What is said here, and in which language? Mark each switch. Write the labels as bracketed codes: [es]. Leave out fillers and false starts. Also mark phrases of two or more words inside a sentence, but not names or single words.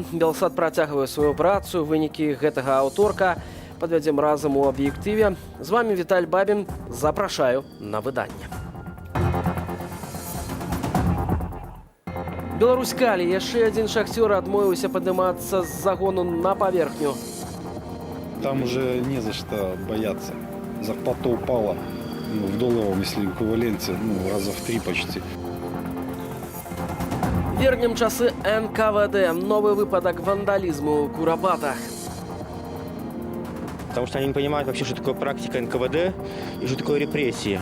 [be] Белсад працягвае сваю працу. Вынікі гэтага аўторка падвядзем разам у аб'ектыве. З вами Віталь Бабін. Запрашаю на выданне. Беларусь-Калі. Яшчэ адзін шахцёр адмовіўся падымацца з загону на паверхню. [ru] Там уже не за что бояться. Зарплата упала. В долларовом, если эквиваленте, раза в 3 почти. Вернем часы НКВД. [be] Новый выпадок вандализму у Куропатах. [ru] Потому что они не понимают вообще, что такое практика НКВД и что такое репрессии.